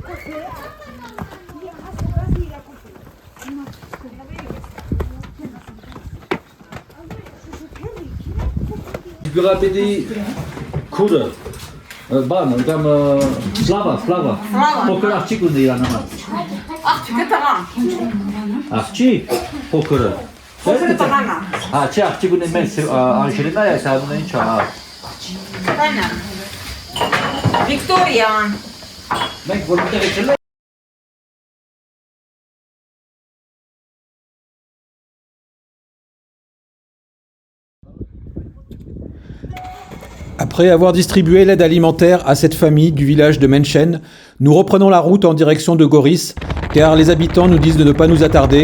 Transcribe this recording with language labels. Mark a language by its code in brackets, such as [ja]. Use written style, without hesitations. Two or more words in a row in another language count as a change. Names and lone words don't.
[hy] Գյուղապետի քուրը, բանը, կամ Սլավա, փոքր աղջիկ ունի իրան համար։ Աղջիկը տղա։ Աղջիկ, փոքրը։ Փոքրը տղան է։ Հա, չէ, աղջիկ ունի մենք Անժելինա է, այս անունը ինչ է, հա։ Տանա։ Վիկտորիան։ Մենք որտեղ եկել ենք։ [fr] Après avoir distribué l'aide alimentaire à cette famille du village de Menchen, nous reprenons la route en direction de Goris, car les habitants nous disent de ne pas nous attarder.